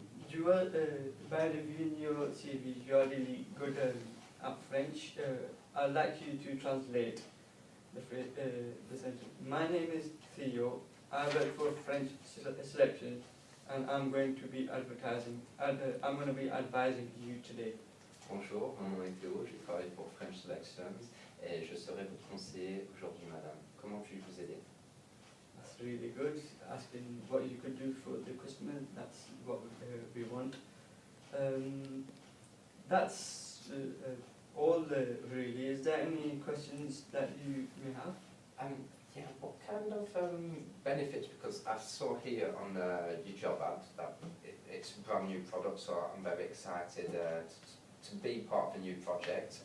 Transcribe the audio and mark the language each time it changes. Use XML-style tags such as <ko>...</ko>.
<en>You are, by reviewing your CV, you are really good at French. I'd like you to translate the sentence. My name is Theo. I work for French Selection, and I'm going to be advertising. I'm going to be advising you today.</en> <fr>Bonjour, mon nom est Theo, je travaille pour French Selection et je serai votre conseiller aujourd'hui, madame. Comment puis-je vous aider?</fr> <en>That's really good. Asking what you could do for the customer, that's what we want. That's all really. Is there any questions that you may have? Yeah, what kind of benefits, because I saw here on your job ad that it's a brand new product, so I'm very excited to be part of a new project.</en>